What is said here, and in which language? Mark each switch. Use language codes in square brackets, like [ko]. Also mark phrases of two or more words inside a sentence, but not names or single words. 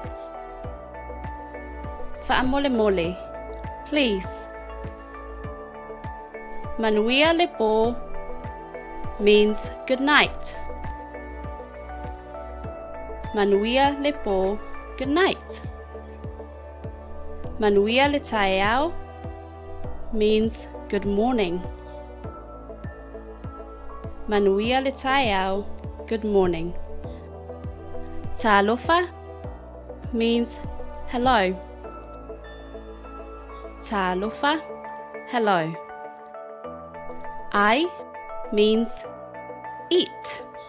[sm] Whaamolemole, please. Manuia lepo [en] means good night. [sm] Manuia lepo, [en] good night. [sm] Manuia le taeao [en] means good morning. [sm] Manuia le taeao, [en] good morning. Talofa means hello. Talofa, hello. Ai means eat.